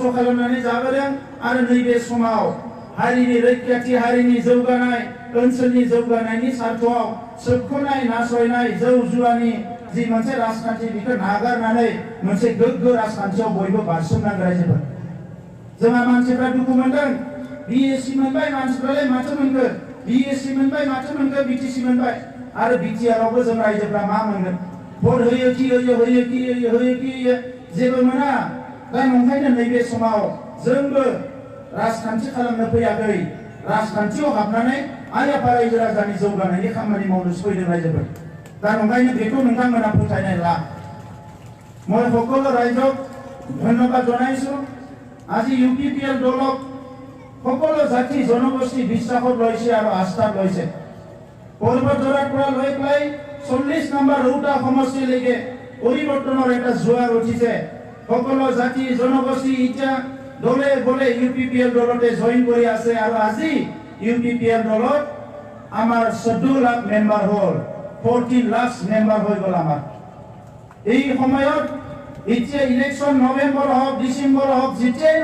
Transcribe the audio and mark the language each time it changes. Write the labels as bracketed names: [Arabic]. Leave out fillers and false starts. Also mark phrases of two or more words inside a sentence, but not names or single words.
[Bodo] खालामनानै जाबोदों आरो नैबे समाव हारिनि रैखाथि हारिनि जौगानाय ओनसोलनि जौगानायनि सार्थआव सोबख'नाय नासयनाय जौ जुवानि जि मोनसे राजखान्थि बेखौ नागारनानै मोनसे गोग्गो राजखान्थियाव बयबो बारसोमनांगौ रायजोफोर जोंहा मानसिफ्रा दुखु मोनदों BSc मोनबाय मानसिफ्रालाय माथो मोनखो BSc मोनबाय माथो मोनखो BTC मोनबाय आरो BTR आवबो जों रायजोफ्रा मा मोनगोन भट होयो कि जेबो मोना दा नंखायनो नैबे समाव जोंबो राजखान्थि खालामनो फैयाखै राजखान्थियाव हाबनानै आइ आफा रायजो राजानि जौगानायनि खामानि मावनो फैदों रायजोफोर दा नंखायनो बेखौ नोंथांमोना फोथायनाय ला [Assamese] মই সকলো ৰাইজক ধন্যবাদ জনাইছো আজি UPPL দলক সকলো জাতি জনগোষ্ঠী বিশ্বাসত লৈছে আৰু আস্থাত লৈছে পৰ্বত জৰাৰ পৰা লৈ পেলাই 40 নম্বৰ ৰৌতা সমষ্টিলৈকে [Bodo] পৰিৱৰ্তনৰ এটা জোৱাৰ উঠিছে সকলো জাতি জনগোষ্ঠী এতিয়া দলে বলে UPPL দলতে জইন কৰি আছে আৰু আজি UPPL দলত আমাৰ 14 লাখ মেম্বাৰ হ'ল 14 লাখ মেম্বাৰ হৈ গ'ল আমাৰ এই সময়ত এতিয়া ইলেকশন নৱেম্বৰ হওক ডিসেম্বৰ হওক যেতিয়াই